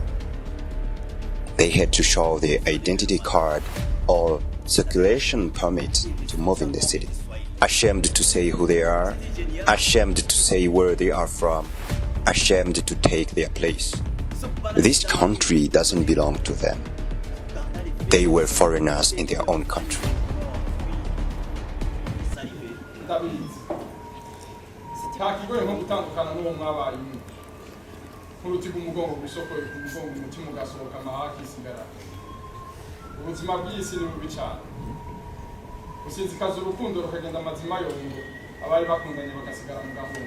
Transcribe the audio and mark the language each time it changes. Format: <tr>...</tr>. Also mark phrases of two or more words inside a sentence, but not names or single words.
<en>They had to show their identity card or circulation permit to move in the city. Ashamed to say who they are, ashamed to say where they are from, ashamed to take their place. This country doesn't belong to them. they were foreigners in their own country.</en> <rn>ubuzima bw'isi ni bubi cyane usinzikaza urukundo rukagenda amazima yongo abari bakundanye bagasigara mu gahunda</rn>